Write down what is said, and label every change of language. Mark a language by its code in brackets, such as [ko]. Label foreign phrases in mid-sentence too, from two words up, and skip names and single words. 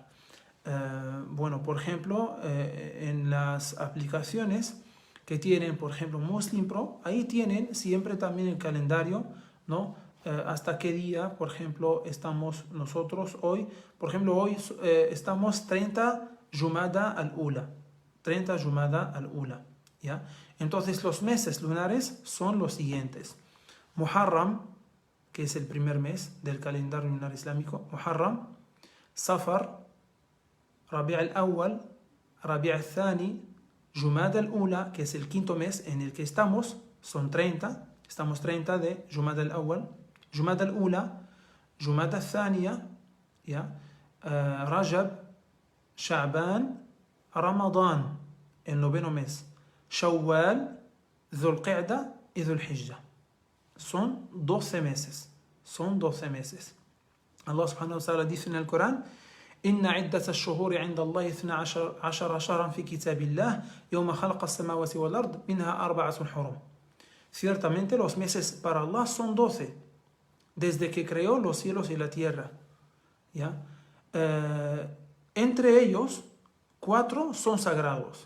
[es] Bueno, por ejemplo, en las aplicaciones que tienen, por ejemplo, Muslim Pro, ahí tienen siempre también el calendario, ¿no? Hasta qué día, por ejemplo, estamos nosotros hoy. Por ejemplo, hoy estamos 30 Jumada al-Ula. 30 Jumada al-Ula, ¿ya? Entonces, los meses lunares son los siguientes. Muharram, que es el primer mes del calendario lunar islámico. Muharram, Safar, Rabi' al-Awwal, Rabi' al-Thani, Jumada al-Ula, que es el 5º mes en el que estamos, son 30, estamos 30 de Jumada al-Awwal, Jumada al-Ula, Jumada al-Thaniya, ¿ya? Rajab, Sha'ban, Ramadán, el 9º mes, Shawwal, Dhul Qa'da y Dhul Hijjah. Son 12 meses. [ar] الله سبحانه وتعالى [es] dice en el Corán: [ar] إن عدة الشهور عند الله 12 شهرا في كتاب الله يوم خلق السماوات والأرض منها أربعة حرم. [es] Ciertamente los meses para Allah son 12 desde que creó los cielos y la tierra, ¿ya? Entre ellos 4 son sagrados.